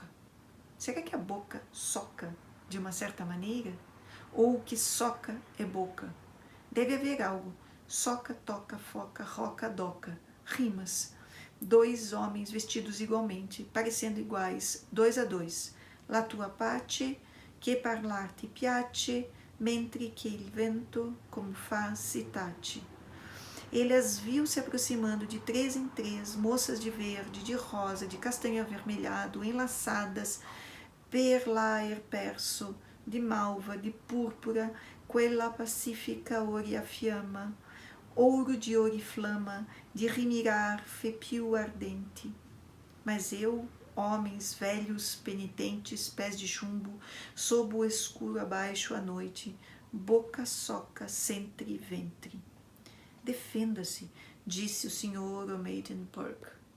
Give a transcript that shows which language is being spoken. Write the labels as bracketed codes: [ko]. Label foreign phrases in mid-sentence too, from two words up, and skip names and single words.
[pt] Será que a boca soca de uma certa maneira? Ou o que soca é boca? Deve haver algo. Soca, toca, foca, roca, doca. Rimas. 2 homens vestidos igualmente, parecendo iguais, 2 a 2. [it] La tua pace, che parlar ti piace, mentre che il vento como fa citate. [pt] Ele as viu se aproximando de 3 em 3, moças de verde, de rosa, de castanho avermelhado, enlaçadas, [it] per l'aer perso, [pt] de malva, de púrpura, [it] quella pacifica ori a fiamma, [pt] ouro de oriflama, de [it] rimirar fepio ardente. [pt] Mas eu, homens velhos, penitentes, pés de chumbo, sob o escuro abaixo à noite, boca soca, centre e ventre. Defenda-se, disse o Sr. O'Maden Burke.